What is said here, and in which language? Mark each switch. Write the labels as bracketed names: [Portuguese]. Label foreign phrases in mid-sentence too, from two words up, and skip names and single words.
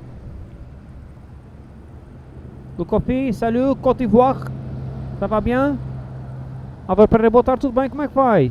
[French] Le copy, salut, Côte d'Ivoire. Ça va bien? [Portuguese] Álvaro Pereira, boa tarde, tudo bem? Como é que vai?